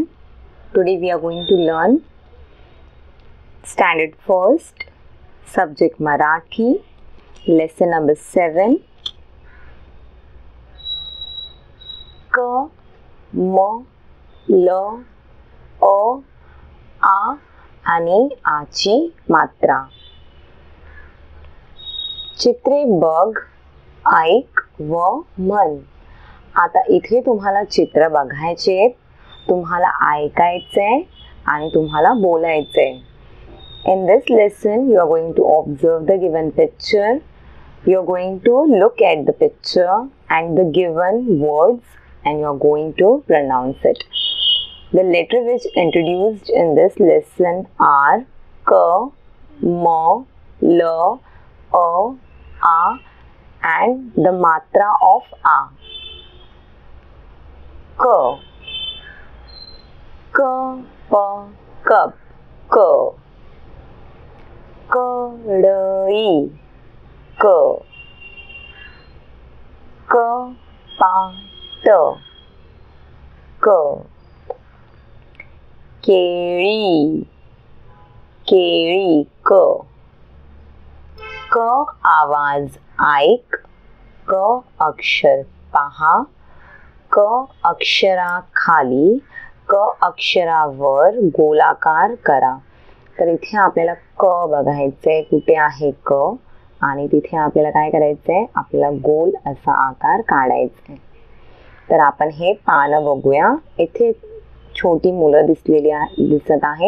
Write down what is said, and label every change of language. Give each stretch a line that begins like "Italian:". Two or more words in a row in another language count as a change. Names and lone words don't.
English: Today we are going to learn Standard First, Subject Marathi, Lesson number 7.
Marathi: K, M, L, A, A आणि आची मात्रा. चित्रे बघ, ऐक व म्हण. आता इथे तुम्हाला चित्र बघायचे, तुम्हाला ऐकायचे आणि तुम्हाला बोलायचे.
English: In this lesson you are going to observe the given picture. You are going to look at the picture and the given words and you are going to pronounce it. The letters which introduced in this lesson are K, M, L, A and the matra of A. K, K, P, cup, K.
Marathi: कढई, क. कपाट, क. केळी, केळी, क. क आवाज ऐक, क अक्षर पहा, क अक्षराखाली क अक्षरावर गोलाकार करा. तर इथे आपल्याला क बघायचंय, कुठे आहे क आणि तिथे आपल्याला काय करायचंय, आपल्याला गोल असा आकार काढायचा. तर आपण हे पान बघूया. इथे छोटी मुलं दिसत आहेत.